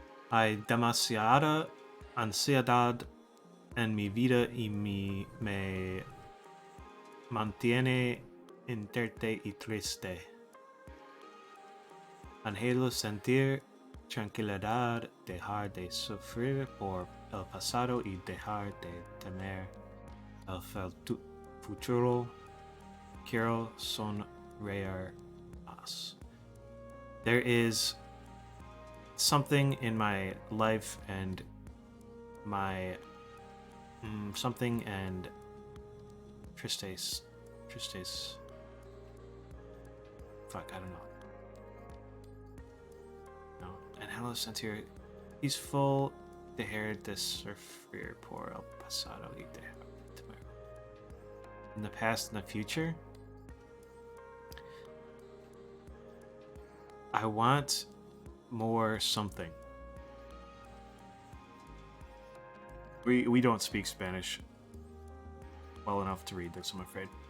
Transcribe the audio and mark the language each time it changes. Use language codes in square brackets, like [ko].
[es] Hay demasiada ansiedad en mi vida y me mantiene inerte y triste. Anhelo sentir tranquilidad, dejar de sufrir por el pasado y dejar de temer el futuro. Quiero sonreír más. [en] There is something in my life and my something and [es] tristes. [en] Fuck, I don't know. [es] No, [en] and hello, [es] sentir [en] peaceful, [es] dejar de sufrir por el pasado y dejar de temer. [en] In the past and the future, I want more something. We don't speak Spanish well enough to read this, I'm afraid.